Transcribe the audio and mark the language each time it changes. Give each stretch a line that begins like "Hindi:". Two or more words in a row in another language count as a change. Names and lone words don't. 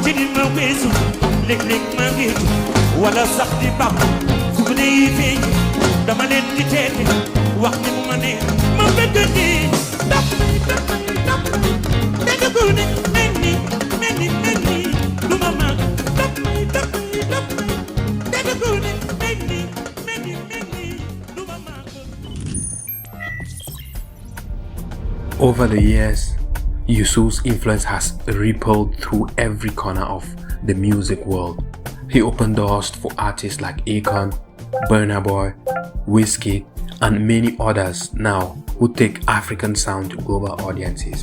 Wolof: wala sax di bam fu ne yi feeñ dama leen di teete wax ni mu ma neex ma bëgg ni daf may dégg ko ne mel ni du ma mag daf may dégg ko ne mel ni du ma mag.
English: Over the years, Youssou's influence has rippled through every corner of the music world. He opened doors for artists like Akon, Burna Boy, Wizkid, and many others now who take African sound to global audiences.